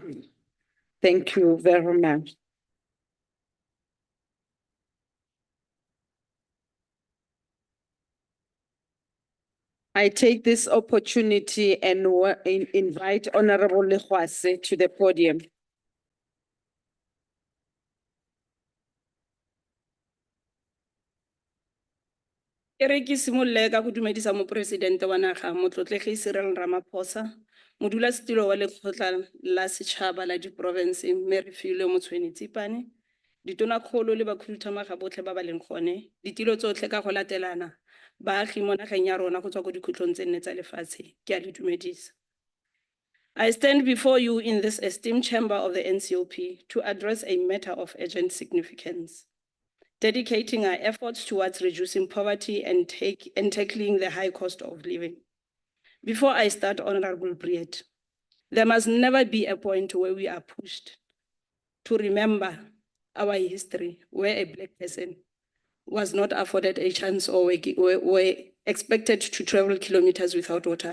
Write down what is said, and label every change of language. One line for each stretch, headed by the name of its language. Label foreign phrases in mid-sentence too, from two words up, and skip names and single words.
English: Thank you very much. I take this opportunity and invite Honorable Legwase to the podium.
Tswana: Ke re ke simolle ka go dumedisa mopresidente wa naga motlotlegi Cyril Ramaphosa, modulasetilo wa lekgotla la setšhaba la diprovinse mme Refilwe Motshweni-Tsipane, ditonakgolo le bakhuduthamaga botlhe ba ba leng gone, ditilo tsotlhe ka go latelana, baagi mo nageng ya rona go tswa ko dikhutlong tse nne tsa lefatshe, ke a le dumedisa.
English: I stand before you in this esteemed chamber of the NCOP to address a matter of urgent significance, dedicating our efforts towards reducing poverty and tackling the high cost of living. Before I start, Honorable Briet, there must never be a point where we are pushed to remember our history where a Black person was not afforded a chance or were expected to travel kilometers without water.